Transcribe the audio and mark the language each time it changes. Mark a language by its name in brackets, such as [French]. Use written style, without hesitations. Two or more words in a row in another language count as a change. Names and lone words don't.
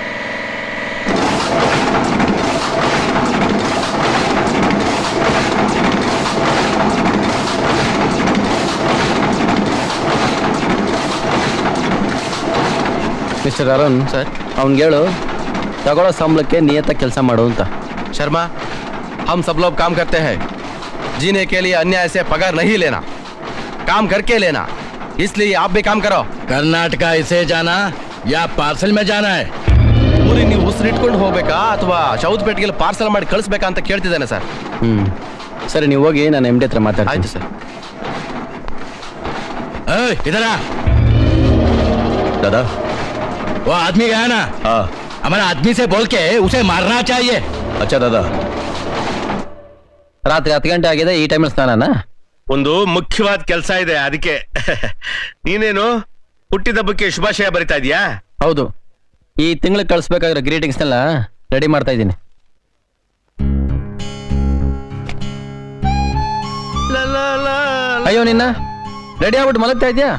[Kannada] ಮಿಸ್ಟರ್ ಅರುಣ್ ಸರ್, ಅವ್ನಿಗೆ ಹೇಳು ತಗೊಳ್ಳೋ ಸಂಬಳಕ್ಕೆ ನಿಯತ್ತಾಗಿ ಕೆಲಸ ಮಾಡು ಅಂತ. ಶರ್ಮಾ, [Hindi] हम सब लोग काम करते हैं, जीने के लिए अन्याय से पगार नहीं लेना, काम करके लेना, इसलिए आप भी काम करो. कर्नाटका इसे जाना या पार्सल में जाना है? [Kannada] ಊರಿಗೆ ನೀವು ಉಸಿರಿಟ್ಕೊಂಡು ಹೋಗ್ಬೇಕಾ ಅಥವಾ ಚೌದಪೇಟೆಗೆ ಪಾರ್ಸಲ್ ಮಾಡಿ ಕಳಿಸ್ಬೇಕಾ ಅಂತ ಕೇಳ್ತಿದ್ದಾನೆ ಸರ್. ಸರಿ, ನೀವು ಹೋಗಿ ನಾನು MD ಹತ್ರ ಮಾತಾಡ್ತೀನಿ. ಆಯ್ತು ಸರ್. [Hindi] इधर आ। दादा, वो आदमी गया ना? हाँ। हमारा आदमी से बोल के उसे मारना चाहिए। अच्छा दादा. [Kannada] ರಾತ್ರಿ 10 ಗಂಟೆ ಆಗಿದೆ, ಈ ಟೈಮಲ್ಲಿ ಸ್ನಾನನಾ? ಒಂದು ಮುಖ್ಯವಾದ ಕೆಲಸ ಇದೆ, ಅದಕ್ಕೆ. ನೀನೇನು ಹುಟ್ಟಿದಬ್ಬಕ್ಕೆ ಶುಭಾಶಯ ಬರಿತಾ ಇದೀಯಾ? ಹೌದು, ಈ ತಿಂಗಳಿಗೆ ಕಳಿಸ್ಬೇಕಾಗಿರೋ ಗ್ರೀಟಿಂಗ್ಸ್ನೆಲ್ಲ ರೆಡಿ ಮಾಡ್ತಾ ಇದ್ದೀನಿ. ಅಯ್ಯೋ, ನಿನ್ನ ರೆಡಿ ಆಗ್ಬಿಟ್ಟು ಮಲಗ್ತಾ ಇದೆಯಾ?